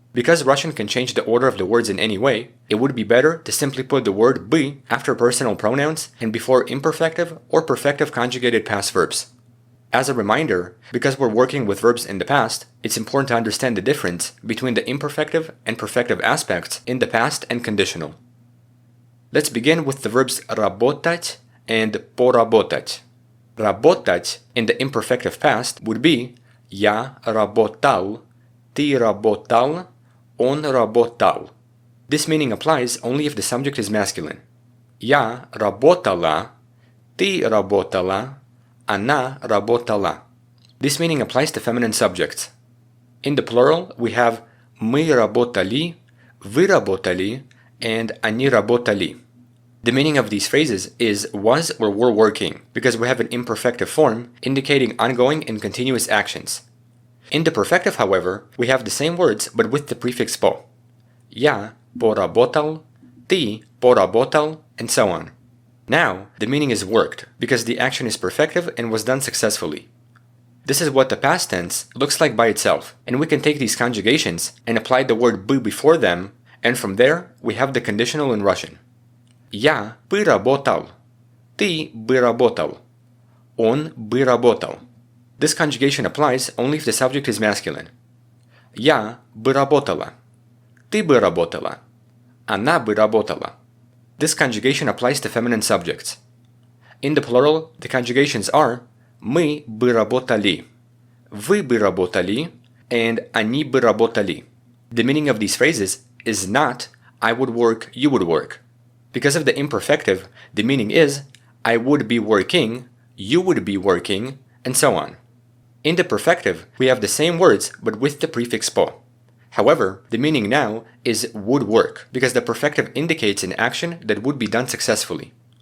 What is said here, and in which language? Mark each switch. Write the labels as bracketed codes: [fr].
[en] Because Russian can change the order of the words in any way, it would be better to simply put the word бы after personal pronouns and before imperfective or perfective conjugated past verbs. As a reminder, because we're working with verbs in the past, it's important to understand the difference between the imperfective and perfective aspects in the past and conditional. Let's begin with the verbs работать and поработать. [ru] Работать [en] in the imperfective past would be [ru] я работал, ты работал, он работал. [en] This meaning applies only if the subject is masculine. [ru] Я работала, ты работала, она работала. [en] This meaning applies to feminine subjects. In the plural, we have [ru] мы работали, вы работали, [en] and [ru] они работали. [en] The meaning of these phrases is was or were working because we have an imperfective form indicating ongoing and continuous actions. In the perfective, however, we have the same words but with the prefix po. [ru] Я поработал, ты поработал, [en] and so on. Now, the meaning is worked because the action is perfective and was done successfully. This is what the past tense looks like by itself, and we can take these conjugations and apply the word бы before them, and from there, we have the conditional in Russian. [ru] Я бы работал, ты бы работал, он бы работал. [en] This conjugation applies only if the subject is masculine. [ru] Я бы работала, ты бы работала, она бы работала. [en] This conjugation applies to feminine subjects. In the plural, the conjugations are [ru] мы бы работали, вы бы работали, [en] and [ru] они бы работали. [en] The meaning of these phrases is not I would work, you would work. Because of the imperfective, the meaning is I would be working, you would be working, and so on. In the perfective, we have the same words but with the prefix po. However, the meaning now is would work because the perfective indicates an action that would be done successfully.